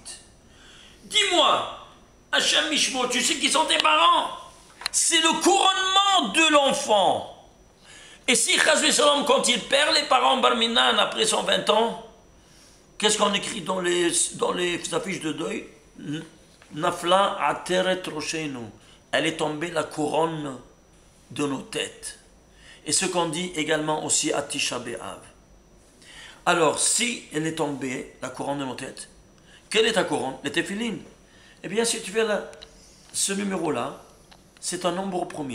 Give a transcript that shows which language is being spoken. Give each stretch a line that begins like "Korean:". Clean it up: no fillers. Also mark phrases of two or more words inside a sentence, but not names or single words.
French: Dis-moi, Hachem Mishmo, tu sais qui sont tes parents? C'est le couronnement de l'enfant. Et si
Hebrew: חס ושלום,
French: quand il perd les parents Barminan après son 20 ans, qu'est-ce qu'on écrit dans les affiches de deuil?
Hebrew: נפלה עטרת ראשנו.
French: Elle est tombée la couronne de nos têtes. Et ce qu'on dit également aussi à Tisha B'Av. Alors, si elle est tombée, la couronne de nos têtes, quelle est ta couronne? Les téphilines. Eh bien, si tu fais ce numéro-là, c'est un nombre premier.